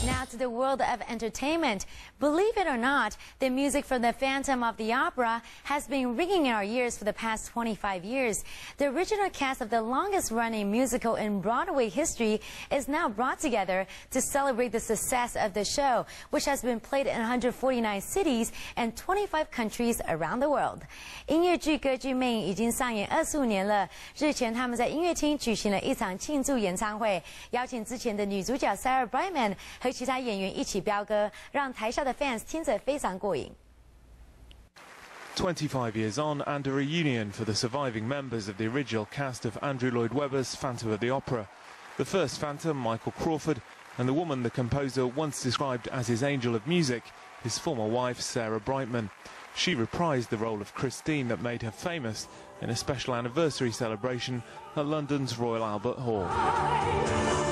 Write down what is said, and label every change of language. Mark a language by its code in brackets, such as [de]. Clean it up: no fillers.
[en] To the world of entertainment. Believe it or not, the music from the Phantom of the Opera has been ringing in our ears for the past 25 years. The original cast of the longest-running musical in Broadway history is now brought together to celebrate the success of the show, which has been played in 149 cities and 25 countries around the world. [zh] 音乐剧歌剧魅影已经上演25年了。日前，他们在音乐厅举行了一场庆祝演唱会，邀请之前的女主角 Sarah Brightman 和其他演员一起飙歌，让台下的 fans 听着非常过瘾。 [en] 25 years on, and a reunion for the surviving members of the original cast of Andrew Lloyd Webber's Phantom of the Opera. The first Phantom, Michael Crawford, and the woman the composer once described as his angel of music, his former wife Sarah Brightman. She reprised the role of Christine that made her famous in a special anniversary celebration at London's Royal Albert Hall.